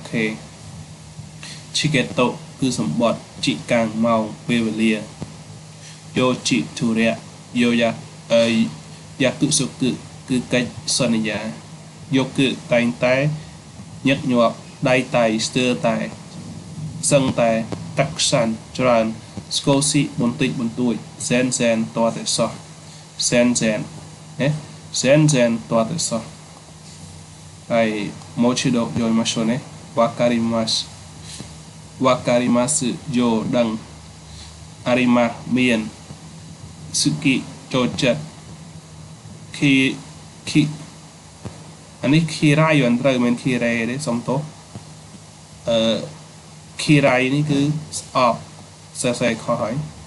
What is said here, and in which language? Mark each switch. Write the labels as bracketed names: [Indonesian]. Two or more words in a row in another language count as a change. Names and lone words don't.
[Khmer] ខេឈីកេតូគឺសម្បត្តិជីកាំងម៉ោងពេលវេលាយោជីធុរៈយោយ៉ាទុសុគគឺកិច្ចសន្យាយកគឺតែងតែញឹកញាប់ដៃតៃស្ទើរតែសឹងតែតាក់សាន់ច្រើនស្គូស៊ីបន្តិចបន្តួចសែនតតែសោះសែនត តែសោះ [Japanese] はいもう一度読みましょうねわかりますよ [Khmer] ដឹងអារីម៉ាស់មានស៊ឺគីចូលចិត្តគីអានេះគីរ៉ៃមិនត្រូវមិនគីរ៉េទេសុំទោសគីរ៉ៃនេះគឺស្អប់សរសេរខុសហើយ